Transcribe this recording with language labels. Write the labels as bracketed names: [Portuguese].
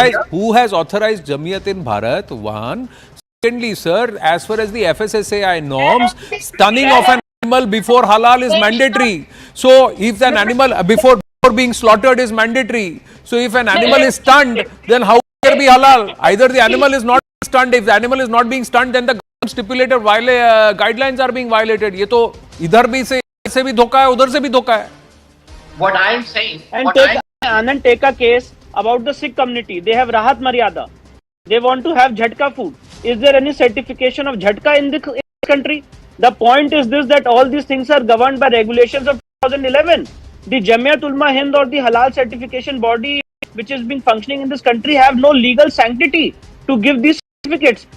[English] Who has authorized Jamiyat in Bharat? One. Secondly, sir, as far as the FSSAI norms, stunning of an animal before halal is mandatory. So, if an animal before being slaughtered is mandatory. So, if an animal is stunned, then how can there be halal? Either the animal is not stunned. If the animal is not being stunned, then the stipulated guidelines are being violated. [Hindi] ये तो इधर भी से भी धोखा है, उधर से भी धोखा है. [English] What I am saying, And Anand, take a case about the Sikh community. They have Rahat Maryada. They want to have Jhatka food. Is there any certification of Jhatka in this country? The point is this, that all these things are governed by regulations of 2011. The Jamiyat Ulama Hind or the Halal certification body which is being functioning in this country have no legal sanctity to give these certificates.